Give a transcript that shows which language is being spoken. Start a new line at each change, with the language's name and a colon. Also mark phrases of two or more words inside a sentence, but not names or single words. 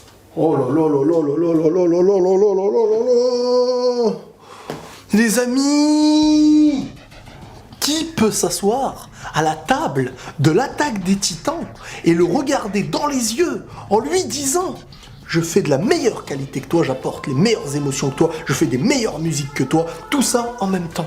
French: Oh là là là là là là là là là là là là là là là. Les amis, qui peut s'asseoir à la table de l'attaque des Titans et le regarder dans les yeux en lui disant « Je fais de la meilleure qualité que toi, j'apporte les meilleures émotions que toi, je fais des meilleures musiques que toi, tout ça en même temps.